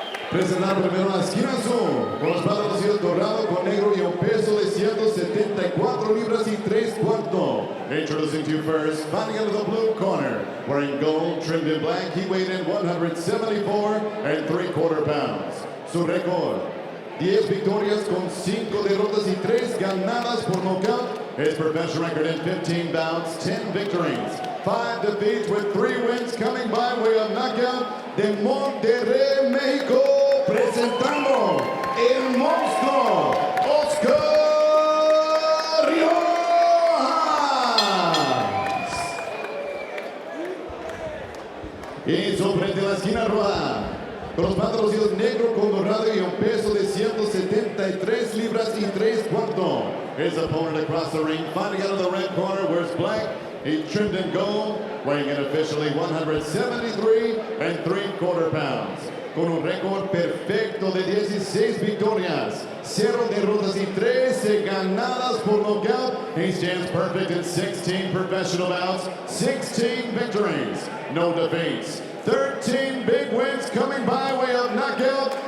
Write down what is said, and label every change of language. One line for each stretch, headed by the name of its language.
Spanish: Presentar primero la esquina azul, con los patrocinios dorado con negro y un peso de 174 libras y 3/4.
English: Introducing to you first, fighting out of the blue corner, wearing gold, trimmed in black, he weighed in 174 3/4 pounds.
Spanish: Su récord, 10 victorias con 5 derrotas y 3 ganadas por nocaut.
English: His professional record in 15 bouts, 10 victories, 5 defeats with 3 wins coming by way of knockout de Monterrey, México.
Spanish: Presentando el monstruo, Oscar Riojas. Y sobre de la esquina roja, con los patrocinios negro con dorado y un peso de 173 libras y 3/4.
English: His opponent across the ring, fighting out of the red corner, wears black. He's trimmed in gold, weighing in officially 173 3/4 pounds.
Spanish: Con un récord perfecto de 16 victorias, 0 derrotas y 13 ganadas por nocaut.
English: He stands perfect in 16 professional bouts, 16 victories, no defeats, 13 big wins coming by way of knockout.